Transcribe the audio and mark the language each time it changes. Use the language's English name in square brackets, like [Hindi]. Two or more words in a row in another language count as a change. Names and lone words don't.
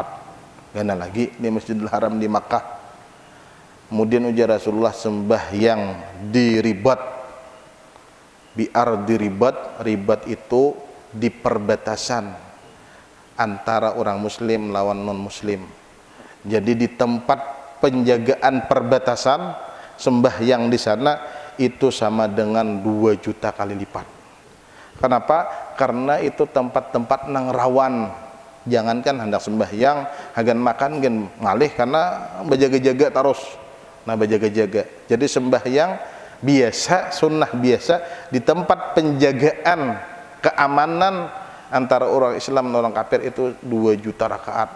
[Indonesian] Gana lagi di Masjidil Haram di Makkah. Kemudian ujar Rasulullah sembahyang di Ribat, di ribat itu di perbatasan antara orang muslim lawan non muslim. Jadi di tempat penjagaan perbatasan sembahyang di sana itu sama dengan 2 juta kali lipat. Kenapa? Karena itu tempat-tempat nang rawan. [Banjar] Jangankan hendak sembahyang, hagan makan gen ngalih karena berjaga-jaga terus. [Indonesian] Nah berjaga-jaga. Jadi sembahyang biasa, sunnah biasa di tempat penjagaan keamanan antara orang Islam dan orang kafir itu 2 juta rakaat.